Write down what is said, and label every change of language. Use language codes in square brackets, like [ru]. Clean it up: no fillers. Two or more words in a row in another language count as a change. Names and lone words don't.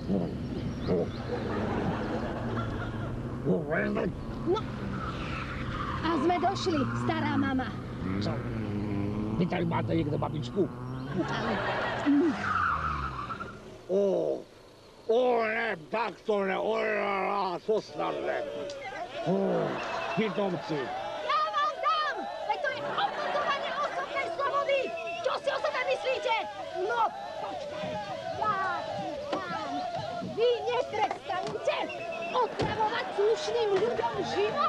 [sk] No, a sme došli, stará mama. [cs] Co? Vy tady máte někde babičku? Ale... Ne, tak to ne, co snad ne. Pitomci. [sk] Ja vám dám! Veď to je obmedzovanie osobnej slobody! Čo si o sebe myslíte? No, počkaj, ja ti dám. Vy neprestanete otravovať slušným ľuďom život?